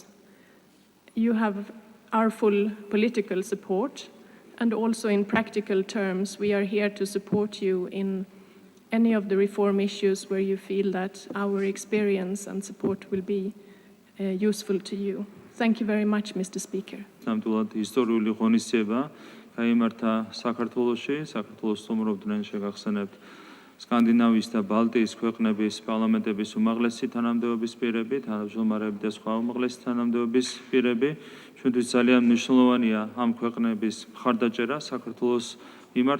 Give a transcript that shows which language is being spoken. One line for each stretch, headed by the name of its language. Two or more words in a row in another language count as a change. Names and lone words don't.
English: You have our full political support, and also in practical terms, we are here to support you in any of the reform issues where you feel that our experience and support will be useful to you. Thank you very much, Mr. Speaker.
Georgian: ნამდვილად ისტორიული ღონისძიება გაიმართა საქართველოში, საქართველოს სტუმრობდნენ შეგახსენებთ სკანდინავიის და ბალტიის ქვეყნების პარლამენტების უმაღლესი თანამდებობის პირები, თანამშრომლები და სხვა უმაღლესი თანამდებობის პირები. ჩვენთვის ძალიან მნიშვნელოვანია ამ ქვეყნების მხარდაჭერა საქართველოს მიმართ.